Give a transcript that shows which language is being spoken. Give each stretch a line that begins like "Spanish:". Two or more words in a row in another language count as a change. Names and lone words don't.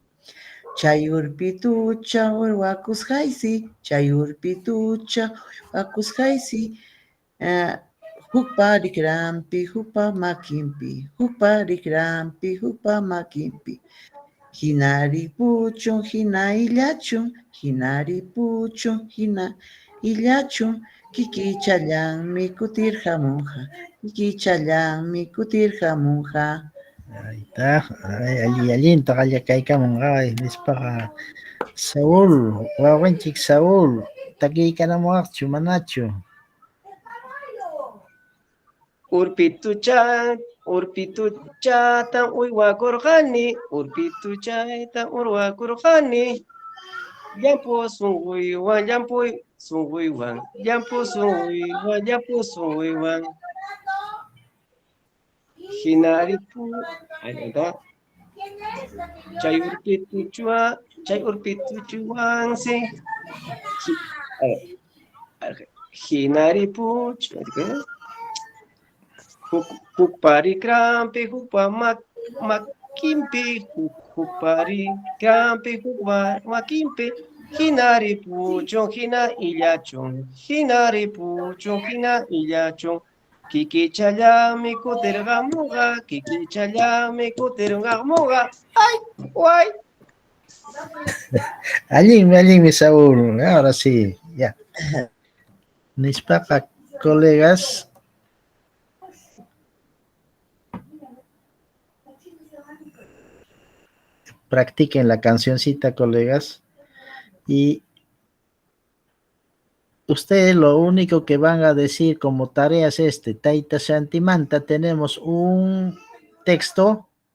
Quechua: Chay urpitucha uywakusqaysi, chay urpitucha uywakusqaysi, hukpa rikrampi, hukpa makinpi, hukpa rikrampi, hukpa makinpi. Hinaripuchun, hina illachun, hinaripuchun, hina illachun, kikichayanmi kutirhamunqa, kikichayanmi kutirhamunqa.
Spanish: Ahí está,
Quechua: allinta qallakaykamun nispaqa Saúl, wawanchik Saúl, takiykanamuwaqchu manachu? Urpituchata uywakurqani, urpituchata uywakurqani, llampu sunquywan, llampu sunquywan, llampu sunquywan, llampu sunquywan. Hinaripu,
Spanish: ahí está.
Quechua: Chay urpituchuwan, sí. Hinaripuch, hukparikrampi, hukpamakimpi, hukparikrampi, hukpamakimpi, hinaripuchun, hina illachun, hinaripuchun, hina illachun, kikichallami kutirqamuqa, kikichallami kutirqamuqa, ay, guay.
Spanish: Allinmi Saúl, ahora sí, ya. Nispaqa colegas, practiquen la cancioncita, colegas, y ustedes lo único que van a decir como tareas Taita Shantimanta, tenemos un texto